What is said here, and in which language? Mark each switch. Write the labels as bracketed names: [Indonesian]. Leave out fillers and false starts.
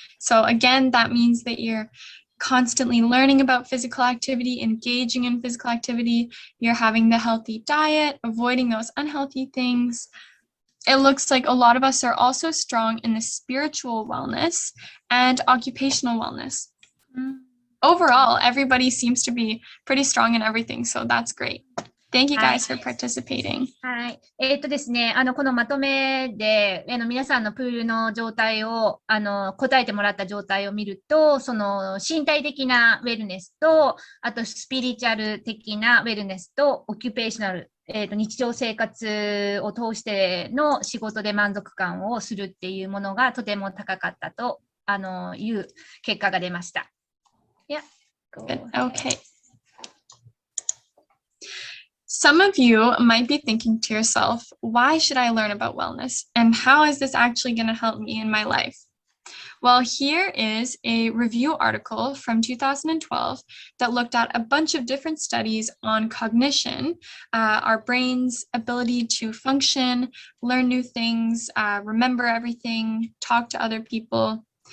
[English] So again, that means that you're constantly learning about physical activity, engaging in physical activity, you're having the healthy diet, avoiding those unhealthy things. It looks like a lot of us are also strong in the spiritual wellness and occupational wellness. Overall, everybody seems to be pretty strong in everything, so that's great. Thank you guys for participating. [Japanese] はい。ですね、このまとめで、皆さんのプールの状態を、答えてもらった状態を見ると、その身体的なウェルネスと、あとスピリチュアル的なウェルネスと、オキュペーショナル、日常生活を通しての仕事で満足感をするっていうものがとても高かったと、いう結果が出ました。 [English] Yeah. Okay. Some of you might be thinking to yourself, why should I learn about wellness? And how is this actually going to help me in my life? Well, here is a review article from 2012 that looked at a bunch of different studies on cognition, our brain's ability to function, learn new things, remember everything, talk to other people.